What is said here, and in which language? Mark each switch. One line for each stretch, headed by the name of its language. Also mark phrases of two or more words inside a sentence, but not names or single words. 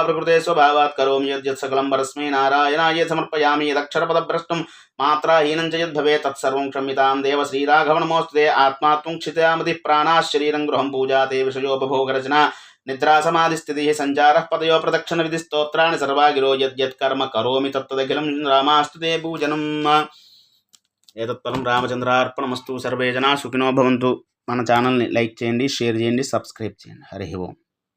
Sanskrit: प्रकृते स्वभावात् करोमि यद्यत् सकलं परस्मै नारायणाय समर्पयामि यदक्षरपदभ्रष्टं मात्राहीनं च यद्भवेत् तत्सर्वं क्षम्यतां देव श्रीराघवनमोऽस्तुते आत्मा त्वं क्षितयामतिः प्राणाः शरीरं गृहं पूजा ते विषयोपभोगरचना निद्रा समाधिस्थितिः सञ्चारः पदयो प्रदक्षिणविधिस्तोत्राणि सर्वा गिरो यद्यत् कर्म करोमि तत्तदखिलं रामास्तुते पूजनम् एतत्फलं रामचन्द्रार्पणमस्तु सर्वे जनाः सुखिनो भवन्तु
Telugu: మన ఛానల్ని లైక్ చేయండి షేర్ చేయండి సబ్స్క్రైబ్ చేయండి
Sanskrit: హరి ఓం